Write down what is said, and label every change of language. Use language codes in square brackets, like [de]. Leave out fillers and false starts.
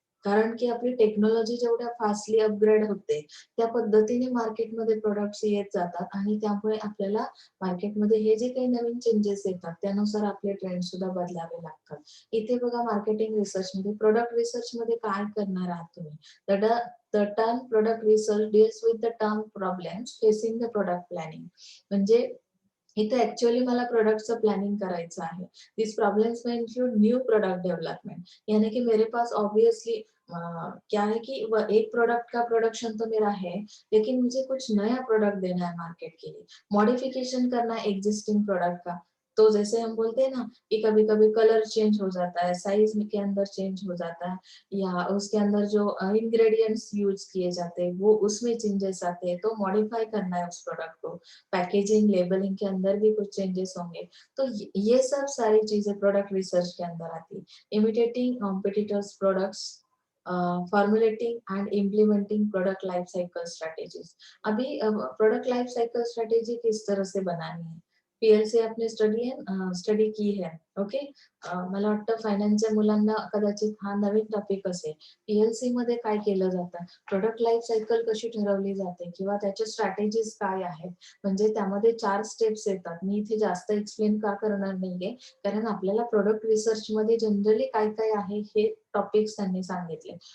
[mr] कारण की आपली टेक्नॉलॉजी जेवढ्या फास्टली अपग्रेड होते, त्या पद्धतीने मार्केटमध्ये प्रॉडक्ट्स येत जातात आणि त्यामुळे आपल्याला मार्केटमध्ये हे जे काही नवीन चेंजेस येतात त्यानुसार आपले ट्रेंड सुद्धा बदलावे लागतात. इथे बघा मार्केटिंग रिसर्चमध्ये, प्रोडक्ट रिसर्चमध्ये काय करणार आहात तुम्ही? [en] The term product research deals with the term problems facing the product planning. [mr] म्हणजे इथे ऍक्च्युअली मला प्रोडक्टचं प्लॅनिंग करायचं आहे. [en] this problems [hi] में [en] include new product development, [hi] यानी कि मेरे पास ऑब्वियसली क्या है कि एक प्रोडक्ट का प्रोडक्शन तो मेरा है, लेकिन मुझे कुछ नया प्रोडक्ट देना है मार्केट के लिए, मॉडिफिकेशन करना है एग्जिस्टिंग प्रोडक्ट का, तो जैसे हम बोलते हैं ना कि कभी-कभी कलर चेंज हो जाता है, साइज़ में के अंदर चेंज हो जाता है या उसके अंदर जो इंग्रेडिएंट्स यूज़ किए जाते हैं, वो उसमें चेंजेस आते हैं, तो मॉडिफाई करना है उस प्रोडक्ट को। पैकेजिंग, लेबलिंग के अंदर भी कुछ चेंजेस होंगे। तो ये सब सारी चीज़ें प्रोडक्ट रिसर्च के अंदर आती है। [en] Imitating competitors products, formulating and implementing product life cycle strategies. [hi] अभी प्रोडक्ट लाइफ साइकिल स्ट्रैटेजी किस तरह से बनानी है, पीएलसी आपने स्टडी की है. [en] Okay. [mr] मला वाटतं फायनान्सच्या मुलांना कदाचित हा नवीन टॉपिक असेल. पीएलसी मध्ये काय केलं जातं, प्रोडक्ट लाईफ सायकल कशी ठरवली जाते किंवा त्याच्या स्ट्रॅटेजीज काय आहेत, म्हणजे त्यामध्ये 4 स्टेप्स येतात. मी इथे जास्त एक्सप्लेन का करणार नाहीये, कारण आपल्याला प्रोडक्ट रिसर्च मध्ये जनरली काय काय आहे हे टॉपिक्स त्यांनी सांगितले.